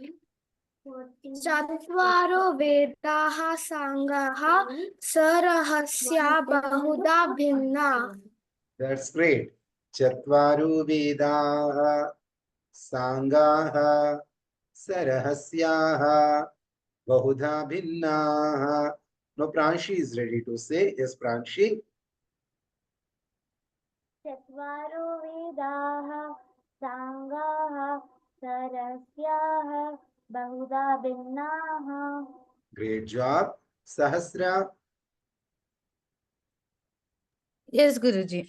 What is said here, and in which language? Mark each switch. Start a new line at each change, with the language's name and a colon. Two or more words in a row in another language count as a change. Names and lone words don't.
Sanskrit: Chatvaro Vedaha Sangaha Sarahasya Bahuda Bhimna.
English: That's great.
Sanskrit: Chatvaru Vedaha Sangaha Sarahasyaha Bahudha Bhinnaha.
English: No, Pranshi is ready to say. Yes, Pranshi.
Sanskrit: Chatvaro Vedaha Sangaha Sarasyaha Bahuda Bhimnaha.
English: Great job. Sahasra. Yes, Guruji.